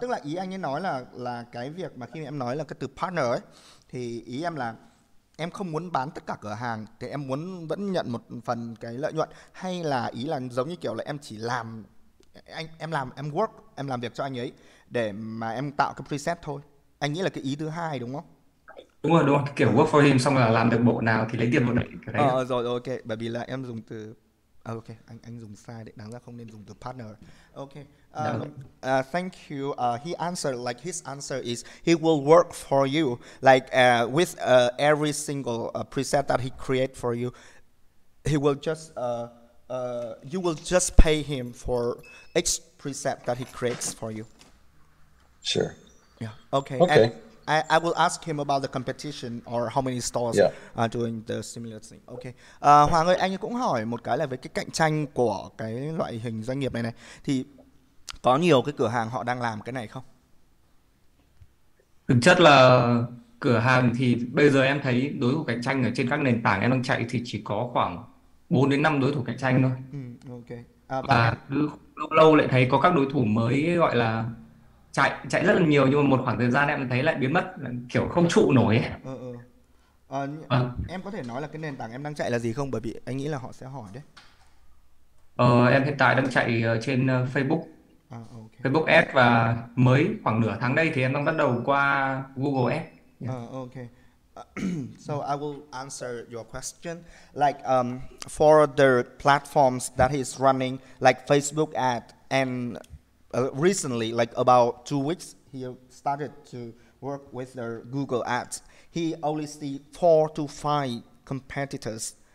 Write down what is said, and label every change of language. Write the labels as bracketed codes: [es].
[vi] Tức là ý anh ấy nói là cái việc mà khi em nói là cái từ partner ấy, thì ý em là em không muốn bán tất cả cửa hàng, thì em muốn vẫn nhận một phần cái lợi nhuận, hay là ý là giống như kiểu là em chỉ làm em làm việc cho anh ấy để mà em tạo cái preset thôi. Anh nghĩ là cái ý thứ hai đúng không? Đúng rồi, cái kiểu [en] work for him, [vi] xong là làm được bộ nào thì lấy tiền bộ đấy, cái đấy. Rồi, ok, bởi vì là em dùng từ ok, anh dùng sai đấy, đáng ra không nên dùng từ partner. [en] Ok. Thank you. He answered, like his answer is he will work for you, like with every single preset that he create for you. He will just you will just pay him for each preset that he creates for you. Sure. Yeah. Okay. Okay. And I will ask him about the competition or how many stores are doing the similar thing. Okay. [vi] Hoàng ơi, anh cũng hỏi một cái là về cái cạnh tranh của cái loại hình doanh nghiệp này thì có nhiều cái cửa hàng họ đang làm cái này không? Thực chất là cửa hàng thì bây giờ em thấy đối thủ cạnh tranh ở trên các nền tảng em đang chạy thì chỉ có khoảng 4 đến 5 đối thủ cạnh tranh thôi. Ok. Và lâu lâu lại thấy có các đối thủ mới gọi là chạy rất là nhiều, nhưng mà một khoảng thời gian em thấy lại biến mất, kiểu không trụ nổi ấy. Ờ, ờ. Ờ, Vâng. em có thể nói là cái nền tảng em đang chạy là gì không? Bởi vì anh nghĩ là họ sẽ hỏi đấy. Em hiện tại đang chạy trên Facebook, À, ok. Facebook Ads, và mới khoảng nửa tháng đây thì em đang bắt đầu qua Google Ads. [en] Yeah. Okay. So I will answer your question. Like for the platforms that he's running, like Facebook ad, and recently, like about 2 weeks, he started to work with the Google ads. He only see 4 to 5 competitors.